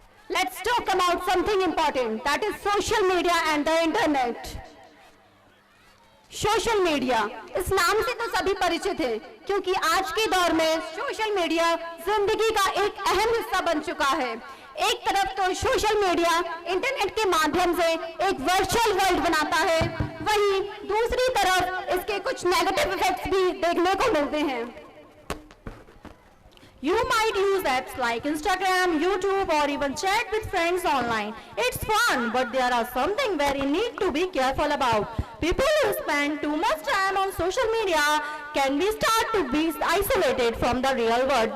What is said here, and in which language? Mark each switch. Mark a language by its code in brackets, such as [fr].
[en] Let's talk about something important, that is social media and the internet. [hi] Social media, इस नाम से तो सभी परिचित हैं, क्योंकि आज के दौर में सोशल मीडिया जिंदगी का एक अहम हिस्सा बन चुका है। एक तरफ तो सोशल मीडिया इंटरनेट के माध्यम से एक वर्चुअल वर्ल्ड बनाता है, वहीं दूसरी तरफ इसके कुछ नेगेटिव इफेक्ट्स भी देखने को मिलते हैं। [en] You might use apps like Instagram, YouTube, or even chat with friends online. It's fun, but there are something very need to be careful about. People who spend too much time on social media can start to be isolated from the real world.